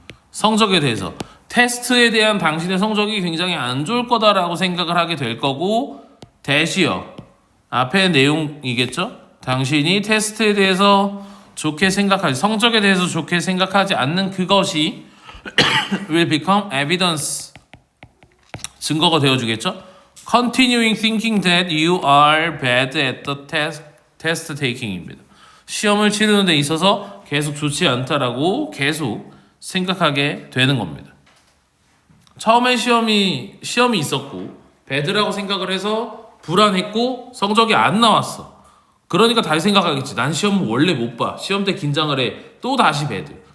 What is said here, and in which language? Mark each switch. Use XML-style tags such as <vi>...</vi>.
<ko>성적에 대해서 테스트에 대한 당신의 성적이 굉장히 안 좋을 거다라고 생각을 하게 될 거고, 대시어 앞의 내용이겠죠? 당신이 테스트에 대해서 좋게 생각하지, 성적에 대해서 좋게 생각하지 않는 그것이</ko> <en>will become evidence,</en> <ko>증거가 되어주겠죠?</ko> <en>Continuing thinking that you are bad at the test taking입니다.</en> <ko>시험을 치르는 데 있어서 계속 좋지 않다라고 계속 생각하게 되는 겁니다. 처음에 시험이 있었고 배드라고 생각을 해서 불안했고 성적이 안 나왔어. 그러니까 다시 생각하겠지. 난 시험 원래 못 봐. 시험 때 긴장을 해. 또 다시 배드.</ko>